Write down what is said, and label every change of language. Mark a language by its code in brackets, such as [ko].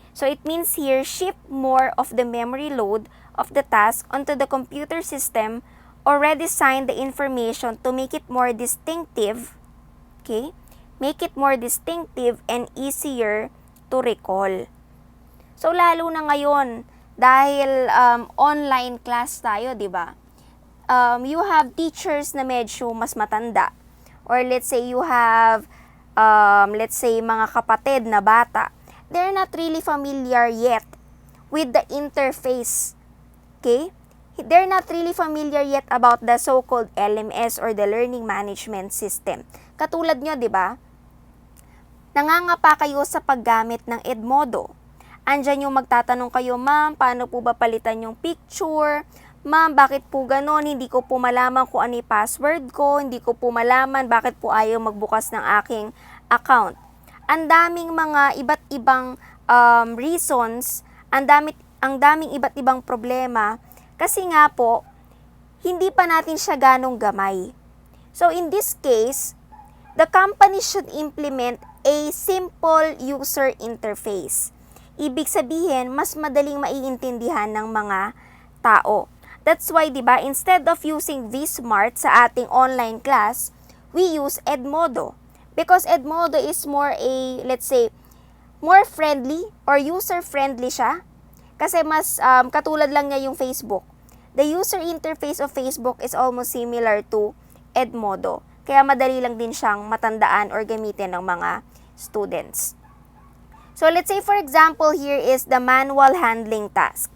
[en] So, it means here, shift more of the memory load of the task onto the computer system or redesign the information to make it more distinctive, okay? Make it more distinctive and easier to recall. [tl] So, lalo na ngayon, dahil online class tayo, di ba? [en] You have teachers [tl] na medyo mas matanda. [en] Or let's say you have, [tl] mga kapatid na bata. [en] They're not really familiar yet with the interface. Okay? They're not really familiar yet about the so-called LMS or the Learning Management System. [tl] Katulad nyo, di ba? Nangangapa kayo sa paggamit ng Edmodo. Andyan yung magtatanong kayo, ma'am, paano po ba palitan yung picture? Ma'am, bakit po ganon? Hindi ko po malaman kung ano yung password ko. Hindi ko po malaman bakit po ayaw magbukas ng aking account. Ang daming mga iba't ibang reasons, ang daming iba't ibang problema. Kasi nga po, hindi pa natin siya ganong gamay. [en] So in this case, the company should implement a simple user interface. [tl] Ibig sabihin, mas madaling maiintindihan ng mga tao. [en] That's why, [tl] di ba, [en] instead of using vSmart [tl] sa ating [en] online class, we use Edmodo. Because Edmodo is more let's say, more friendly or user-friendly siya. [tl] Kasi mas katulad lang niya yung Facebook. [en] The user interface of Facebook is almost similar to Edmodo. [tl] Kaya madali lang din siyang matandaan or gamitin ng mga students. [en] So, let's say for example, here is the manual handling task.